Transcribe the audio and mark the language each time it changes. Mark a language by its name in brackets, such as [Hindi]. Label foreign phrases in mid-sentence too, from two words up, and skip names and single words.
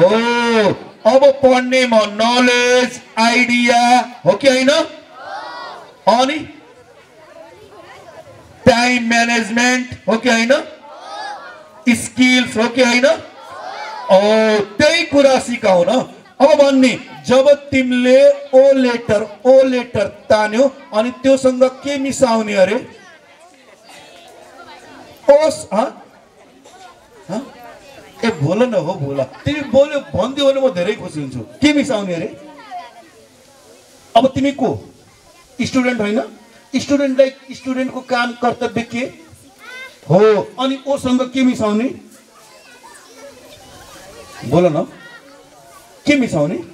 [Nepali] अब पढ्नेमा [English] knowledge, idea [Nepali] हो कि हैन? अनि [English] time management [Nepali] हो कि हैन स्किल्स हो कि हैन त्यही कुरा सिकाउ न अब भन्ने जब तिमीले ओ लेटर तान्यो अनि त्योसँग के मिसाउने अरे ओस ए बोल न हो बोला तिमी बोल्यो भन्दियो भने म धेरै खुसी हुन्छु के मिसाउने अरे अब तिमी को स्टुडेन्ट होइन स्टुडेन्टलाई स्टुडेन्टको काम कर्तव्य के हो अनि ओसँग के मिसाउने बोल न के मिसाउने